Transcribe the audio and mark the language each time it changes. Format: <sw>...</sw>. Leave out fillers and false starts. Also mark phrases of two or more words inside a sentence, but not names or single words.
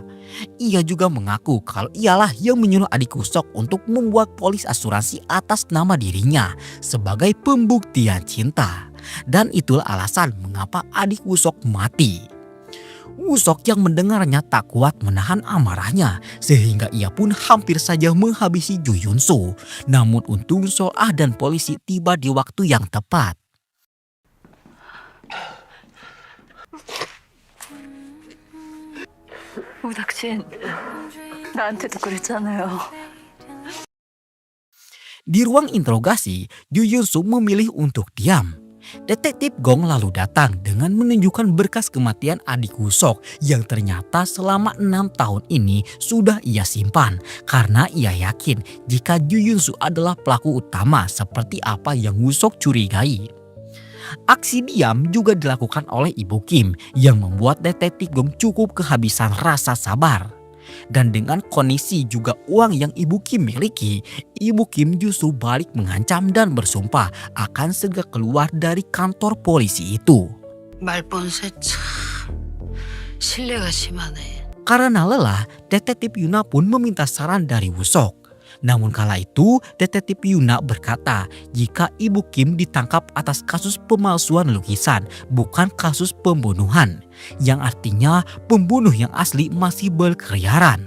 <id>Ia juga mengaku kalau ialah yang menyuruh adik Woo-sok untuk membuat polis asuransi atas nama dirinya sebagai pembuktian cinta. Dan itulah alasan mengapa adik Woo-sok mati. Woo-sok yang mendengarnya tak kuat menahan amarahnya sehingga ia pun hampir saja menghabisi Jo Hyun-soo. Namun untung Sol-ah dan polisi tiba di waktu yang tepat.</id> <ko>우닥친 나한테도 그랬잖아요.</ko> <id>Di ruang interogasi, Jo Hyun-soo memilih untuk diam. Detektif Gong lalu datang dengan menunjukkan berkas kematian adik Woo-sok yang ternyata selama 6 tahun ini sudah ia simpan karena ia yakin jika Jo Hyun-soo adalah pelaku utama seperti apa yang Woo-sok curigai. Aksi diam juga dilakukan oleh Ibu Kim yang membuat detektif Gong cukup kehabisan rasa sabar. Dan dengan kondisi juga uang yang Ibu Kim miliki, Ibu Kim justru balik mengancam dan bersumpah akan segera keluar dari kantor polisi itu.</id> <ko>말본새 참 신뢰가 심하네.</ko> <id>Karena lelah, detektif Yuna pun meminta saran dari Woo-sok. Namun kala itu, detektif Yuna berkata jika Ibu Kim ditangkap atas kasus pemalsuan lukisan, bukan kasus pembunuhan. Yang artinya pembunuh yang asli masih berkeliaran.</id>